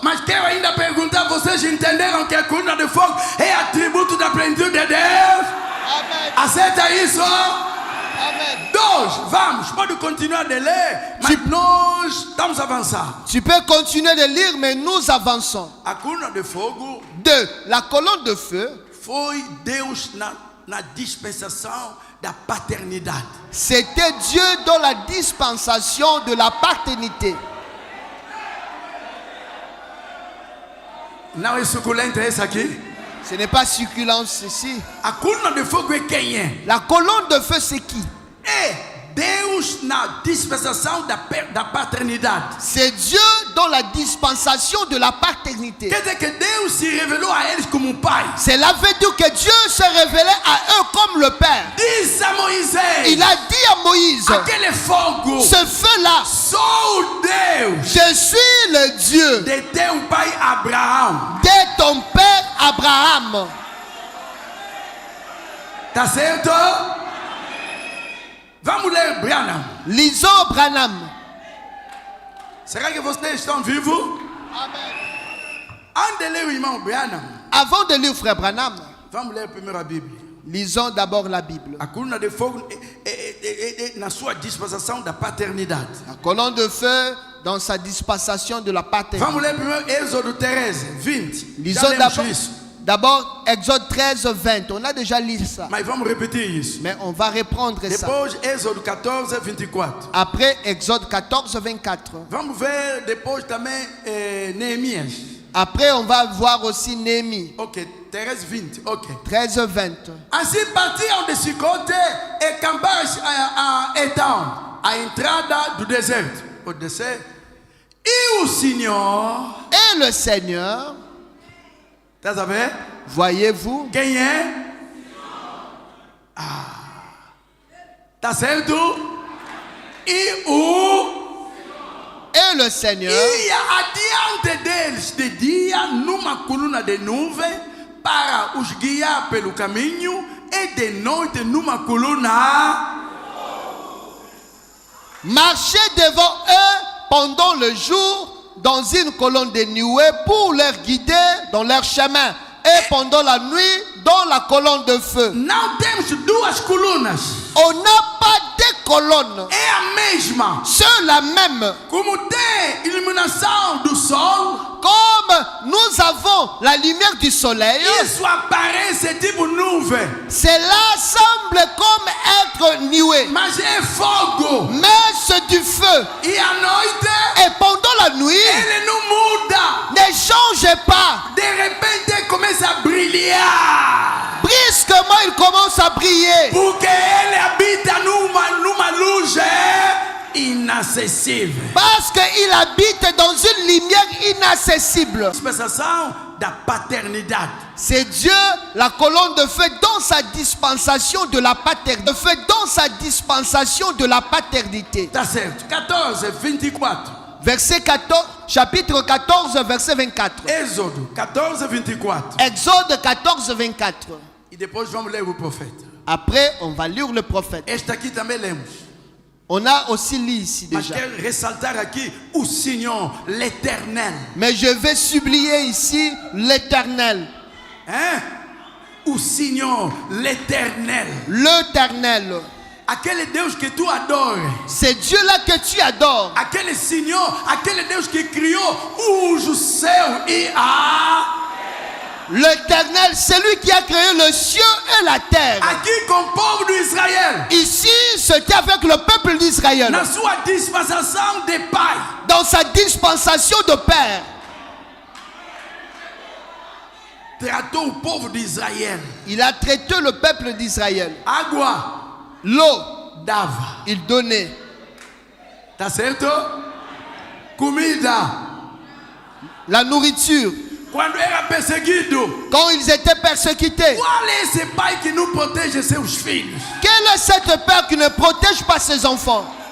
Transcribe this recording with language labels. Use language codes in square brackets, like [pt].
[pt] Mas quero ainda perguntar, vocês entenderam que a coluna de fogo é atributo da plenitude de Deus? Amen. Aceita isso? Amen. Dois, vamos, pode continuar de ler, mas nós estamos a avançar. [fr] Tu peux continuer de lire, mais nous avançons. [pt] A coluna de fogo [fr] 2. La colonne de feu, [pt] foi Deus na dispensação da paternidade. [fr] c'était Dieu dans la dispensation de la paternité. [pt] Não é suculento esse aqui? [fr] Ce n'est pas succulence ici. [pt] A coluna de fogo é quem é? [fr] La colonne de feu, c'est qui? [pt] É Deus na dispensação da paternidade. [fr] C'est Dieu dans la dispensation de la paternité. [pt] Quer dizer que Deus se revelou a eles como pai. [fr] Cela veut dire que Dieu se révélait à eux comme le Père. [pt] Diz a Moisés, [fr] Il a dit à Moïse, [pt] aquele fogo, [fr] ce feu-là, [pt] sou o Deus [fr] je suis le Dieu [pt] de teu pai Abraão. [fr] de ton père Abraham. [pt] Tá certo? Vamos ler Branham. [fr] Lisons Branham. [pt] Será que vocês estão vivos? Antes de ler o irmão Branham, [fr] Avant de lire Frère Branham, [pt] vamos ler primeiro a Bíblia. [fr] lisons d'abord la Bible. [pt] A coluna de fogo é na sua dispensação da paternidade. [fr] La colonne de feu dans sa dispensation de la paternité. [pt] Vamos ler primeiro Êxodo 13, 20. Já [fr] Lisons [pt] lemos [fr] d'abord, [pt] isso. [fr] d'abord Exode 13, 20. On a déjà lu ça. [pt] Mas vamos repetir isso. [fr] Mais on va reprendre ça. [pt] Depois, Êxodo 14, 24. [fr] Après Exode 14, 24. [pt] Vamos ver depois também Neemias. [fr] Après, on va voir aussi Néhémie. [pt] Ok, 13, 20. Ok. 13, 20. Assim partiam de Sicote e camparam a Etão, a entrada do deserto. O deserto. E o Senhor, [fr] Et le Seigneur, [pt] tá sabendo? [fr] voyez-vous, [pt] Quem é? Tá certo? E o [fr] et le Seigneur [pt] ia adiante deles de dia numa coluna de nuvem para os guiar pelo caminho e de noite numa coluna. [fr] Marchez devant eux pendant le jour dans une colonne de nuée pour les guider dans leur chemin, et pendant la nuit dans la colonne de feu. [pt] Não temos duas colunas. [fr] On n'a pas deux colonnes. [pt] É a mesma. [fr] C'est la même. [pt] Como tem iluminação do sol, [fr] Comme nous avons la lumière du soleil, [pt] isso aparece tipo nuvem. [fr] cela semble comme être nuée. [pt] Mas é fogo. [fr] Mais c'est du feu. [pt] E à noite, [fr] Et pendant la nuit, [pt] ele não muda. [fr] ne changez pas. [pt] De repente começa a brilhar. [fr] Brusquement, il commence à briller. [pt] Porque ele habita numa luz inacessível. [fr] Parce qu'il habite dans une lumière inaccessible. [pt] Dispensação da paternidade. [fr] C'est Dieu, la colonne de feu, dans sa dispensation de la paternité. De feu dans sa dispensation de la paternité. [pt] Tá certo. 14, 24. [fr] Verset 14, chapitre 14, verset 24. [pt] Êxodo 14, 24. [fr] Exode 14, 24. [pt] E depois vamos ler o profeta. [fr] Après, on va lire le prophète. [pt] Este aqui também lemos. [fr] On a aussi lu ici [pt] Mas [fr] déjà. [pt] quero ressaltar aqui o Senhor, l'Éternel. [fr] Mais je vais sublier ici l'Éternel. [pt] Hein? O Senhor, l'Éternel. [fr] L'Éternel. [pt] Aquele Deus que tu adoras. [fr] C'est Dieu-là que tu adores. [pt] Aquele Senhor, aquele Deus que criou o céu e a... [fr] L'Éternel, c'est lui qui a créé le ciel et la terre. [pt] Aqui com o povo do Israel. [fr] Ici, c'était avec le peuple d'Israël. [pt] Na sua dispensação de pai. [fr] Dans sa dispensation de père. [pt] Tratou o povo de Israel. [fr] Il a traité le peuple d'Israël. [pt] Água [fr] L'eau, [pt] dava. [fr] il donnait. [pt] Tá certo? Comida. [fr] La nourriture. [pt] Quando era perseguido. [fr] Quand ils étaient persécutés. [pt] Qual é esse pai que não protege seus filhos? [fr] Quel est cet père qui ne protège pas ses enfants?